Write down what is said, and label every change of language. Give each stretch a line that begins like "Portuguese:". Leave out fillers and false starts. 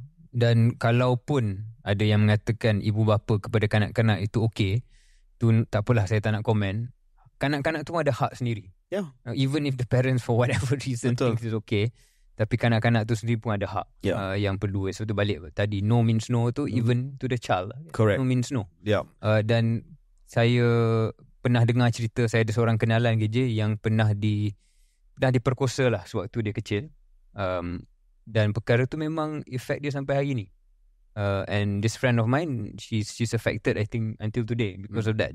Malay: Dan kalaupun ada yang mengatakan ibu bapa kepada kanak-kanak itu okey, tu tak apalah, saya tak nak komen. Kanak-kanak tu ada hak sendiri. Even if the parents for whatever reason thinks it's okay, tapi kanak-kanak tu sendiri pun ada hak yang perlu.
English: So tu balik tadi, no means no tu even to the child. Correct. No means no.
Malay: Dan saya pernah dengar cerita, saya ada seorang kenalan KJ yang pernah diperkosa lah sewaktu dia kecil. Dan perkara tu memang efek dia sampai hari ni.
English: And this friend of mine, she's affected I think until today because of that.